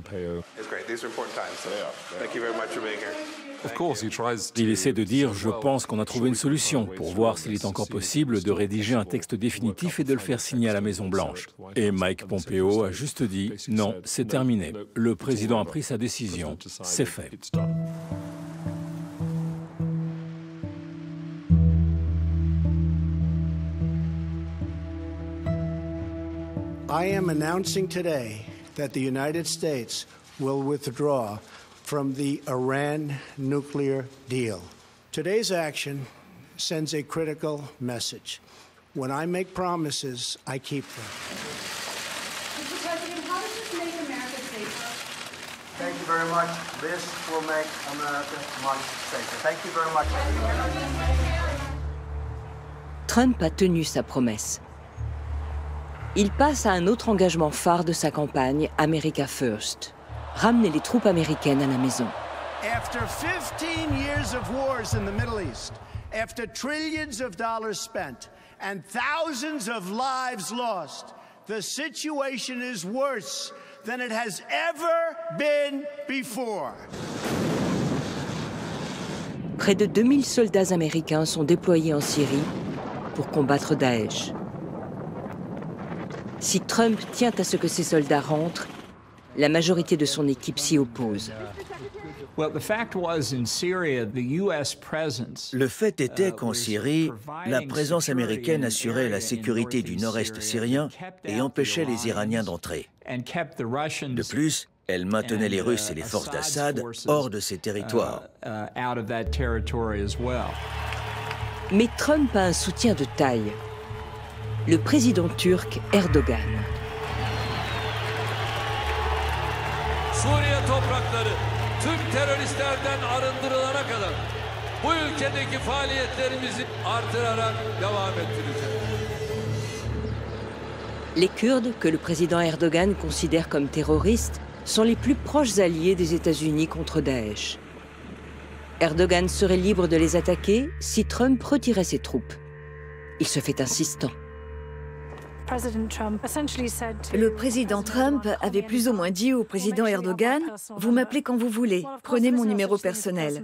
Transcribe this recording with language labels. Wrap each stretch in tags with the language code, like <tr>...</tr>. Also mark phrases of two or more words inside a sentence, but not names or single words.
<fr>Il essaie de dire « je pense qu'on a trouvé une solution » pour voir s'il est encore possible de rédiger un texte définitif et de le faire signer à la Maison-Blanche. Et Mike Pompeo a juste dit « non, c'est terminé. Le président a pris sa décision. C'est fait. »</fr> <en>I am announcing today that the United States will withdraw from the Iran nuclear deal. Today's action sends a critical message. When I make promises, I keep them. Mr. President, how does this make America safer? Thank you very much. This will make America much safer. Thank you very much.</en> <fr>Trump a tenu sa promesse. Il passe à un autre engagement phare de sa campagne,</fr> <en>America First.</en> <fr>Ramener les troupes américaines à la maison.</fr> <en>After 15 years of wars in the Middle East, after trillions of dollars spent and thousands of lives lost, the situation is worse than it has ever been before.</en> <fr>Près de 2000 soldats américains sont déployés en Syrie pour combattre Daesh. Si Trump tient à ce que ces soldats rentrent, la majorité de son équipe s'y oppose. Le fait était qu'en Syrie, la présence américaine assurait la sécurité du nord-est syrien et empêchait les Iraniens d'entrer. De plus, elle maintenait les Russes et les forces d'Assad hors de ces territoires. Mais Trump a un soutien de taille. Le président turc Erdogan.</fr> <tr>Suriye toprakları tüm teröristlerden arındırılana kadar bu ülkedeki faaliyetlerimizi artırarak devam ettireceğiz.</tr> <fr>Les Kurdes, que le président Erdogan considère comme terroristes, sont les plus proches alliés des États-Unis contre Daesh. Erdogan serait libre de les attaquer si Trump retirait ses troupes. Il se fait insistant. Le président Trump avait plus ou moins dit au président Erdogan « Vous m'appelez quand vous voulez, prenez mon numéro personnel ».</fr>